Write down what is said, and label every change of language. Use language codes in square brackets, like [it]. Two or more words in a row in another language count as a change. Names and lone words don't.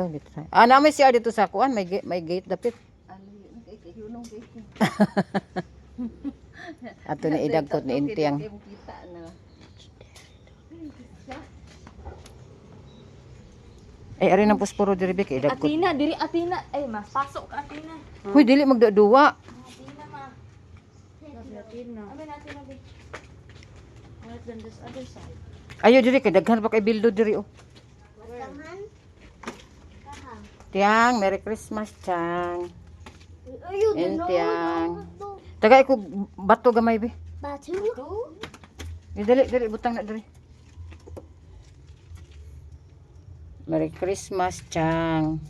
[ceb] Na may CR dito sa kuan, may gate dapit. Ato ni idagkot ni Intiang. Ay ari nang pusporo diri bek idagkot. Athena diri Athena. Ay mas pasok ka Athena. Huy dili magdaduwa. Athena ma. Athena. Amin Athena di. [en] What's on this other side? [ceb] Ayo diri kay daghan pa kay bildo diri oh. Wasahan. Kahang. Tiang, Merry Christmas Tiang. Ayun Intiang. Taga ko bato gamay be. Batu. Dili butang na diri. Merry Christmas Tiang.